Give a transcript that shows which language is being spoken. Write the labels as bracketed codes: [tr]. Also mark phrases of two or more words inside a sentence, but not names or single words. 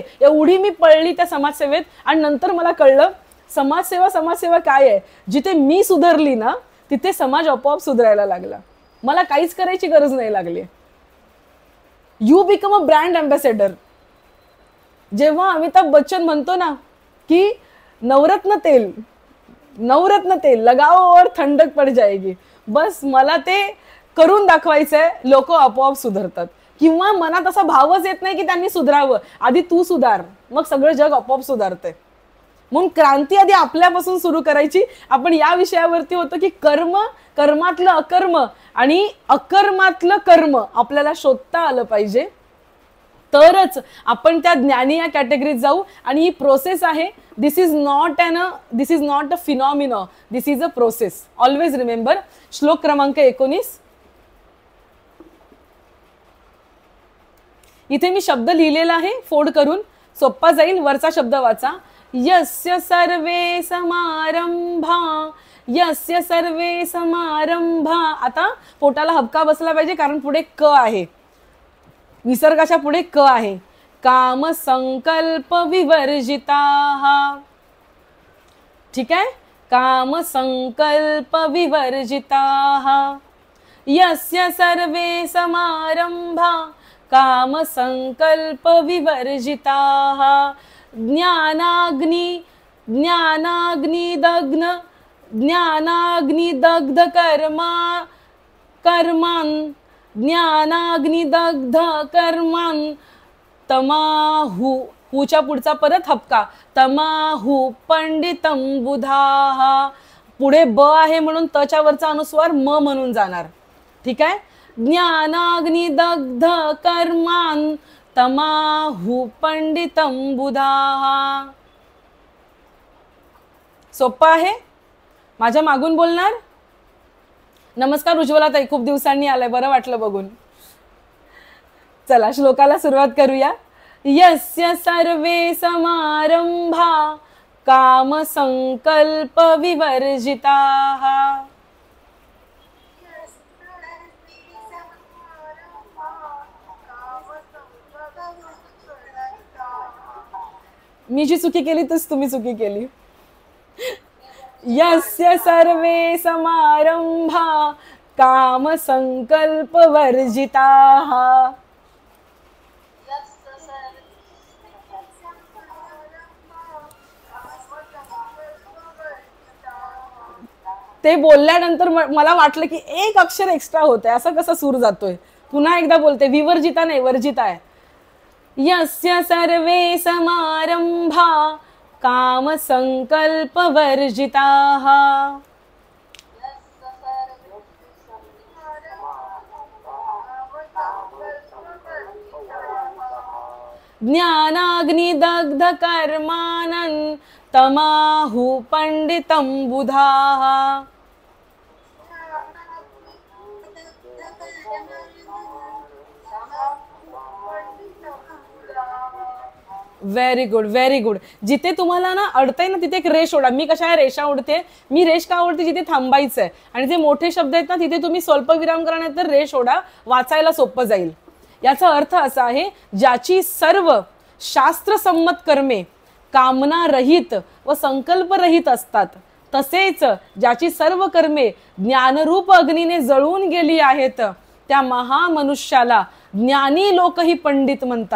[mr] एवढी मी पळली त्या समाजसेवेत. आणि नंतर मला कळलं, समाजसेवा काय आहे. जिथे मी सुधारली ना, तिथे समाज आपोआप सुधारायला लागला. मला काहीच करायची गरज नाही लागली. [en] you become a brand ambassador. [mr] जेव्हा अमिताभ बच्चन म्हणतो ना की [hi] नवरत्न तेल लगाओ और ठंडक पड़ जाएगी, [mr] बस मला ते करून दाखवायचंय. लोक आपोआप सुधारतात. किंवा मनात असा भावच येत नाही की त्यांनी सुधारावं. आधी तू सुधार, मग सगळं जग आपोआप सुधारतंय. म्हणून क्रांती आधी आपल्यापासून सुरू करायची. आपण या विषयावरती होतो की कर्मातलं अकर्म आणि अकर्मातलं कर्म आपल्याला शोधता आलं पाहिजे, तरच आपण त्या ज्ञानी या कॅटेगरीत जाऊ. आणि ही प्रोसेस आहे. [en] this is not a phenomena, this is a process. always remember. [mr] श्लोक क्रमांक 19. इथे मी शब्द लिहिलेला आहे, फोड करून सोप्पा जाईल. वरचा शब्द वाचा. [sa] यस्य सर्वे समारंभा. [mr] आता पोटाला हबका बसला पाहिजे, कारण पुढे क आहे, विसर्गाच्या पुढे क आहे. [sa] काम संकल्प विवर्जिताः. [mr] ठीक आहे. [sa] काम संकल्प विवर्जिताः. यस्य सर्वे समारंभा काम संकल्प विवर्जिताः. ज्ञानाग्निदग्ध कर्मान् तमाहु. [mr] हुच्या पुढचा परत हपका. [sa] तमाहु पंडितम बुधाः. [mr] पुढे ब आहे म्हणून तच्या वरचा अनुस्वार म म्हणून जाणार. ठीक आहे. [sa] ज्ञानाग्नी दग्ध कर्मान तमाहु पंडितं बुधाः. [mr] सोपं आहे. माझ्या मागून बोलणार. नमस्कार उज्ज्वला ताई, खूप दिवसांनी आलाय, बरं वाटलं बघून. चला श्लोकाला सुरुवात करूया. [sa] यस्य सर्वे समारंभा काम संकल्प विवर्जिताः. [mr] मी जी चुकी केली तस तुम्ही चुकी केली. [sa] यस्य सर्वे समारंभा काम संकल्प वर्जिताः. [mr] ते बोलल्यानंतर मला वाटलं की एक अक्षर एक्स्ट्रा होतंय, असं कसं सूर जातोय. पुन्हा एकदा बोलते, विवर्जिता नाही वर्जिता आहे. [sa] यस्य सर्वे समारंभा काम संकल्प वर्जिताः. ज्ञानाग्नि दग्ध कर्मानं तमाहु पंडितं बुधाः. [en] very good very good. [mr] जिथे तुम्हाला ना अडतंय ना तिथे एक रेष ओढा. मी कशा रेषा ओढते, मी रेष का ओढते जिथे थांबायचं आहे, आणि जे मोठे शब्द आहेत ना तिथे तुम्ही स्वल्पविराम करा, नाही तर रेष ओढा, वाचायला सोपं जाईल. याचा अर्थ असा आहे, ज्याची सर्व शास्त्रसंमत कर्मे कामना रहित व संकल्प रहित असतात, तसेच ज्याची सर्व कर्मे ज्ञानरूप अग्नीने जळून गेली आहेत, त्या महामनुष्याला ज्ञानी लोकही पंडित म्हणतात.